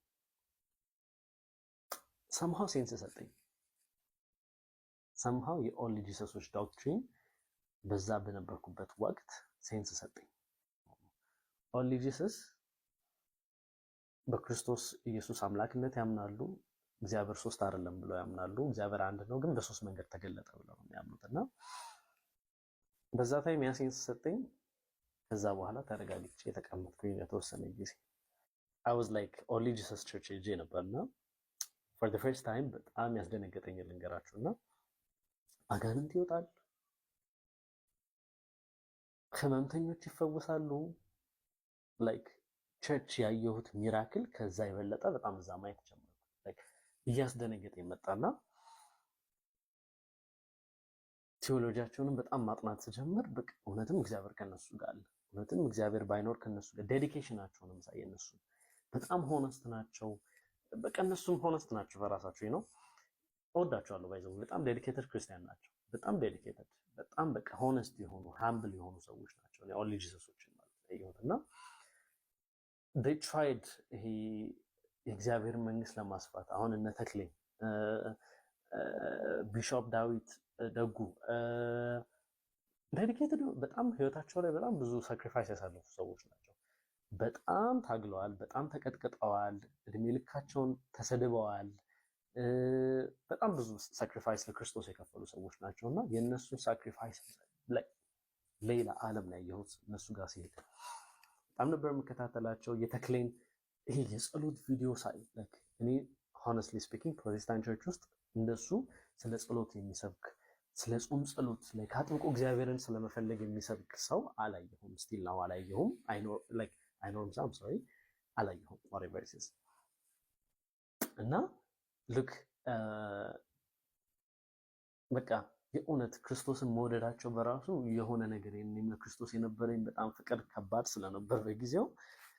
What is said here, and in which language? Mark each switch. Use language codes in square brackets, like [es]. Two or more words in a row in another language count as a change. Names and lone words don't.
[en] somehow sense [am] ሰጠኝ። ሰምሃው የኦንሊ ጂሰሶች ዶክትሪን በዛ በነበርኩበት ወቅት ሴንስ ሰጠኝ። ኦንሊ ጂሰስ በክርስቶስ ኢየሱስ አምላክነት ያምናሉ። እግዚአብሔር ሶስት አይደለም ብለው ያምናሉ። እግዚአብሔር አንድ ነው ግን በሶስት መንገድ ተገለጠ ብለው ነው የሚያምኑትና በዛ ታይም ያ ሴንስ ሰጠኝ። ከዛ በኋላ ተረጋግቼ የተቀመጥኩኝ የተወሰነ ጊዜ [en] I was like only Jesus church [am] ሄጄ ነበርና [en] for the first time [am] በጣም ያስደነገጠኝ ልንገራችሁና አጋንንት ይወጣል፣ ህመምተኞች ይፈወሳሉ። [en] like church [am] ያየሁት ሚራክል ከዛ የበለጠ በጣም እዛ ማየት ጀመርኩ። like እያስደነገጠኝ መጣና ቴዎሎጂያቸውንም በጣም ማጥናት ስጀምር በቃ እውነትም እግዚአብሔር ከነሱ ጋር አለ። እውነትም እግዚአብሔር ባይኖር ከነሱ ጋር ዴዲኬሽናቸውንም ሳይ እነሱ በጣም ሆነስት ናቸው። በቃ እነሱም ሆነስት ናቸው በራሳቸው ነው። እወዳቸዋለሁ። ባይዘው በጣም ዴዲኬትድ ክርስቲያን ናቸው። በጣም ዴዲኬትድ፣ በጣም በቃ ሆነስት የሆኑ ሃምብል የሆኑ ሰዎች ናቸው። ነው ኦንሊ ጂሰሶችን ማለት ነው። [en] they tried [am] ይሄ የእግዚአብሔር መንግስት ለማስፋት አሁን እነ ተክሌ ቢሾፕ ዳዊት ደጉ ዴዲኬትድ በጣም ህይወታቸው ላይ በጣም ብዙ ሳክሪፋይስ ያሳለፉ ሰዎች ናቸው። በጣም ታግለዋል፣ በጣም ተቀጥቅጠዋል፣ እድሜ ልካቸውን ተሰድበዋል። በጣም ብዙ ሳክሪፋይስ ለክርስቶስ የከፈሉ ሰዎች ናቸውና የነሱን ሳክሪፋይስ ሌላ ዓለም ላይ ያየሁት እነሱ ጋር ሲሄድ በጣም ነበር የምከታተላቸው። የተክሌን ይሄ የጸሎት ቪዲዮ ሳይ እኔ [en] honestly speaking Protestant church [am] ውስጥ እንደሱ ስለ ጸሎት የሚሰብክ ስለ ጾም ጸሎት ላይ ካጥብቆ እግዚአብሔርን ስለመፈለግ የሚሰብክ ሰው አላየሁም። ስቲል ነው አላየሁም። አይኖርም ሳም ሶሪ አላየሁም [en] whatever it is [am] እና ልክ በቃ የእውነት ክርስቶስን መውደዳቸው በራሱ የሆነ ነገር የኔም ለክርስቶስ የነበረኝ በጣም ፍቅር ከባድ ስለነበር በጊዜው